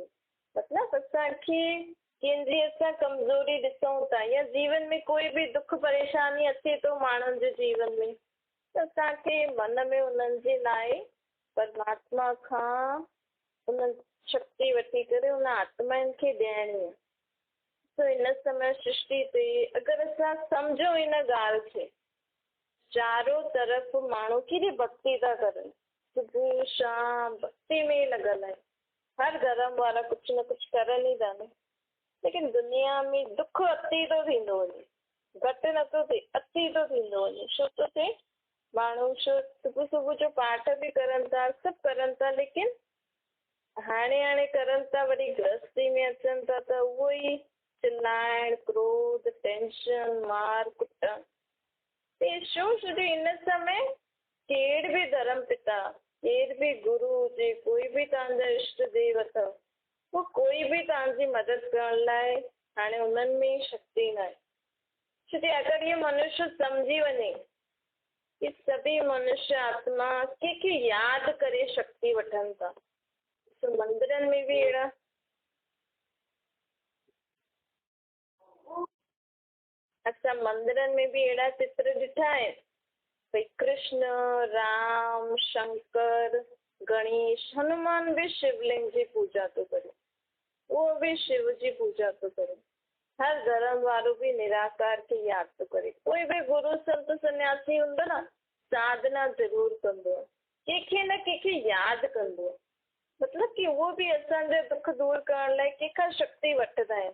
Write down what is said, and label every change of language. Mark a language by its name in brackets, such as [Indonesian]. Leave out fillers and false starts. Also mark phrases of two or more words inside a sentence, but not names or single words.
[Sindhi] मतिलबु असांखे कंहिंजी असां कमज़ोरी ॾिसूं था या जीवन में कोई बि दुख परेशानी अचे थो माण्हुनि जे जीवन में, त असांखे मन में उन्हनि जे लाइ परमात्मा खां उन शक्ति वठी करे उन आत्माउनि खे ॾियणी आहे। त हिन समय सृष्टि ते अगरि असां सम्झो इन ॻाल्हि खे, चारों तरफ़ माण्हू केॾी भक्ति था करनि, सुबुह शाम भक्ति में लॻल आहे। हर धर्म वारा कुझु न कुझु करनि ई था न, लेकिन दुनिया में दुख अति थो थींदो वञे, घटि नथो थिए, अति थो थींदो वञे। छो थो थिए? माण्हू सुबुह सुबुह जो पाठ बि करनि था, सभु करनि था, लेकिन हाणे करनि था, वरी गृहस्थी में अचनि था त उहो ई चिल्लाइण, क्रोध, टेंशन, मार कुटण। छो जो हिन समय केर बि धर्म पिता, केर बि गुरु हुजे, कोई बि तव्हांजा इष्ट देव अथव, उहो कोई बि तव्हांजी मदद करण लाइ हाणे उन्हनि में शक्ति न आहे। छो कि अगरि इहो मनुष्य सम्झी वञे कि सभी मनुष्य आत्मा कंहिंखे यादि करे शक्ति वठनि था। मंदिरनि में बि अहिड़ा असां मंदिरनि में बि अहिड़ा चित्र ॾिठा आहिनि भई कृष्ण, राम, शंकर, गणेश, हनुमान बि शिवलिंग जी पूजा थो करे, उहो बि शिव जी पूजा थो करे। हर धर्म वारो बि निराकार खे यादि थो करे। कोई बि गुरु संत सन्यासी हूंदो न, साधना ज़रूरु कंदो, कंहिंखे न कंहिंखे यादि कंदो। मतिलबु कि उहो बि असांजा दुख दूरि करण लाइ कंहिंखां शक्ति वठंदा आहिनि।